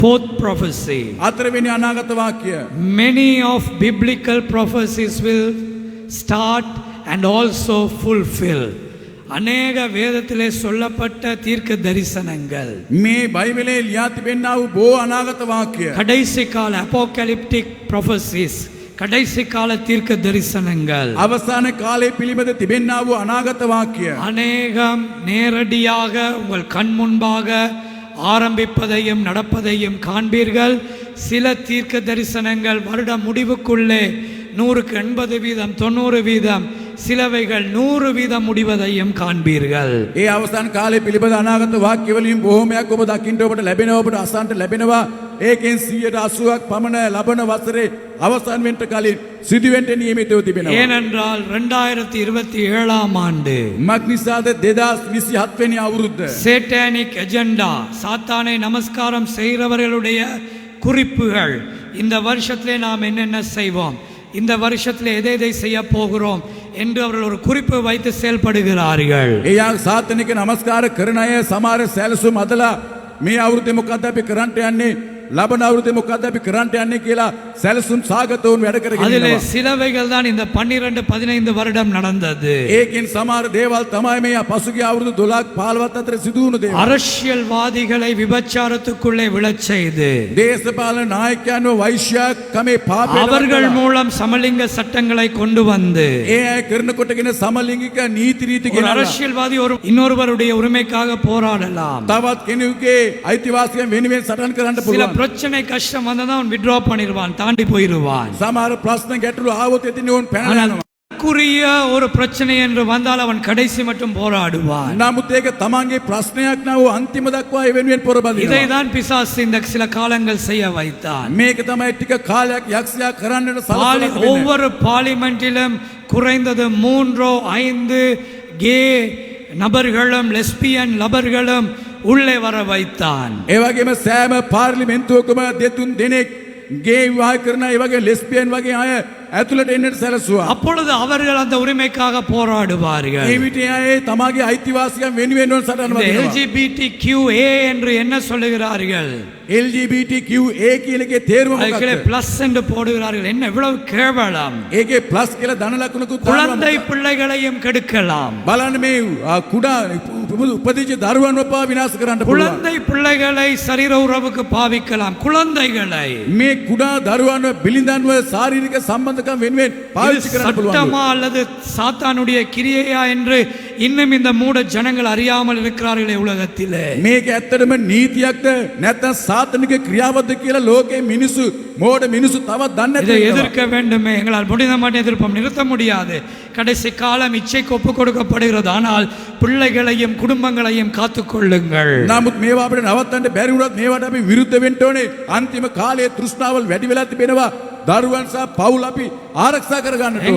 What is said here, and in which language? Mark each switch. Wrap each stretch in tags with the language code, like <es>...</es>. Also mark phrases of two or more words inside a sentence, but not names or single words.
<en>Fourth prophecy.</en> <si>හතරවෙනි අනාගත වාක්‍ය.</si> <en>Many of biblical prophecies will start and also fulfill.</en> <ta>அநேக வேதத்திலே சொல்லப்பட்ட தீர்க்க தரிசனங்கள்</ta> <si>මේ බයිබලයේ ලියා තිබෙනා වූ බොහෝ අනාගත වාක්‍ය.</si> <ta>கடைசி கால</ta> <en>apocalyptic prophecies,</en> <ta>கடைசி கால தீர்க்க தரிசனங்கள்</ta> <si>අවසාන කාලයේ පිළිබඳ තිබෙනා වූ අනාගත වාක්‍ය.</si> <ta>அநேகம் நேரடியாக உங்கள் கண் முன்பாக ஆரம்பிப்பதையும் நடப்பதையும் காண்பீர்கள். சில தீர்க்க தரிசனங்கள் வருட முடிவுக்குள்ளே 100க்கு 80%, 90%, சிலவைகள் 100% முடிவதையும் காண்பீர்கள்.</ta> <si>ඒ අවසාන කාලයේ පිළිබඳ අනාගත වාක්‍ය වලින් බොහෝමයක් ඔබ දකින්න ඔබට ලැබෙනවා, ඔබට අසන්නට ලැබෙනවා. ඒකෙන් 180ක් පමණ ලබන වසරේ අවසන් වෙන්න කලින් සිදුවෙන්න නියමිතව තිබෙනවා.</si> <ta>ஏனென்றால் 2027ஆம் ஆண்டு</ta> <si>මක්නිසාද 2027 වෙනි අවුරුද්ද</si> <en>satanic agenda,</en> <ta>சாத்தானை நமஸ்காரம் செய்கிறவர்களுடைய குறிப்புகள், இந்த வருஷத்திலே நாம் என்னென்ன செய்வோம், இந்த வருஷத்தில் எதை எதை செய்ய போகிறோம் என்று அவர்கள் ஒரு குறிப்பு வைத்து செயல்படுகிறார்கள்.</ta> <si>එයා සාතනික නමස්කාර කරන අය සමහර සැලසුම් අදලා මේ අවුරුද්දේ මොකක්ද අපි කරන්න යන්නේ, ලබන අවුරුද්දේ මොකක්ද අපි කරන්න යන්නේ කියලා සැලසුම් සාගතවුන් වැඩ කරගෙන</si> <ta>அதிலே</ta> <si>ඉන්නවා.</si> <ta>சிலவைகள் தான் இந்த 12-15 வருடம் நடந்தது.</ta> <si>ඒකෙන් සමහර දේවල් තමයි මේ පසුගිය අවුරුදු 12ක් 15ක් අතර සිදු වුණු දේවල්.</si> <ta>அரசியல்வாதிகளை விபச்சாரத்துக்குள்ளே விழச் செய்து</ta> <si>දේශපාලන நாயකයන්ව වෛශ්‍යාකමේ පාපයට</si> <ta>அவர்கள் மூலம் சமலிங்க சட்டங்களை கொண்டு வந்து</ta> <si>ඒ අය කරනකොටගෙන සමලිංගික නීති රීති</si> <ta>ஒரு</ta> <si>ගෙනල්ලා</si> <ta>அரசியல்வாதி ஒரு இன்னொருவருடைய உரிமைக்காக போராடலாம்.</ta> <si>තවත් කෙනෙකුගේ අයිතිවාසිකම් වෙනුවෙන් සටන් කරන්න</si> <ta>சில</ta> <si>පුළුවන්.</si> <ta>பிரச்சனை கஷ்டம் வந்தா அவன் வித்ட்ரா பண்ணிடுவான், தாண்டி போயிடுவான்.</ta> <si>සමහර ප්‍රශ්න ගැටලු ආවොත් එතින් ඕන් පැනලා</si> <ta>ஆனால்</ta> <si>යනවා.</si> <ta>குறிய ஒரு பிரச்சனை என்று வந்தால் அவன் கடைசி மட்டும் போராடுவான்.</ta> <si>නමුත් ඒක තමන්ගේ ප්‍රශ්නයක් නව අන්තිම දක්වා ඒ වෙනුවෙන් පොරබදිනවා.</si> <ta>இதைதான் பிசாசு இந்த சில காலங்கள் செய்ய வைத்தான்.</ta> <si>මේක තමයි ටික කාලයක් යක්ෂයා කරන්නට සලසලා තිබෙන්නේ.</si> <ta>ஒவ்வொரு பார்லிமெண்டிலும் குறைந்தது 3-5 கே நபர்களும் லெஸ்பியன் நபர்களும் உள்ளே வர வைத்தான்.</ta> <si>ඒ වගේම සෑම පාර්ලිමේන්තුවකම 2-3 දෙනෙක් ගේ විවාහ කරන ඒ වගේ ලෙස්බියන් වගේ අය ඇතුළට එන්නට සැලසුවා.</si> <ta>அப்பொழுது அவர்கள் அந்த உரிமைக்காக போராடுவார்கள்.</ta> <si>ඒ විට අය තමාගේ අයිතිවාසිකම් වෙනුවෙන් ඕන සටන්</si> <ta>இந்த</ta> <si>වදිනවා.</si> <ta>LGBTQA என்று என்ன சொல்லுகிறார்கள்?</ta> <si>LGBTQA කියන එකේ තේරුම</si> <ta>அதுக்குள்ளே</ta> <si>මොකක්ද?</si> <ta>பிளஸ் என்று போடுகிறார்கள். என்ன இவ்வளவு கேவலம்!</ta> <si>ඒකේ ප්ලස් කියලා ධන ලකුණකුත්</si> <ta>குழந்தை பிள்ளைகளையும் கெடுக்கலாம்.</ta> <si>බලන්න මේ කුඩා උපදිච්ච දරුවන්ව පවා විනාශ කරන්න පුළුවන්.</si> <ta>குழந்தை பிள்ளைகளை சரீர உறவுக்கு பாவிக்கலாம். குழந்தைகளை</ta> <si>මේ කුඩා දරුවන්ව බිලිඳන්ව ශාරීරික සම්බන්ධකම් වෙනුවෙන් පාවිච්චි කරන්න පුළුවන්.</si> <ta>சட்டமா அல்லது சாத்தானுடைய கிரியையா என்று இன்னும் இந்த மூட ஜனங்கள் அறியாமல் இருக்கிறார்களே உலகத்திலே.</ta> <si>මේක ඇත්තටම නීතියක්ද නැත්නම් සාතනික ක්‍රියාවක්ද කියලා ලෝකේ මිනිසු මෝඩ මිනිසු තවත් දන්නේ</si> <ta>இதை</ta> <si>නැති.</si> <ta>எதிர்க்க வேண்டுமே, எங்களால் முடிந்த மட்டும் எதிர்ப்போம், நிறுத்த முடியாது. கடைசி காலம் இச்சைக்கு ஒப்புக் கொடுக்கப்படுகிறது. ஆனால் பிள்ளைகளையும் குடும்பங்களையும் காத்துக்கொள்ளுங்கள்.</ta> <si>නමුත් මේවා අපිට නවත්තන්න බැරි වුණත් මේවට අපි විරුද්ධ වෙන්න ඕනේ. අන්තිම කාලයේ තෘෂ්ණාවල් වැඩි වෙලා තිබෙනවා. දරුවන් සහ පවුල් අපි ආරක්ෂා කර ගන්නට</si>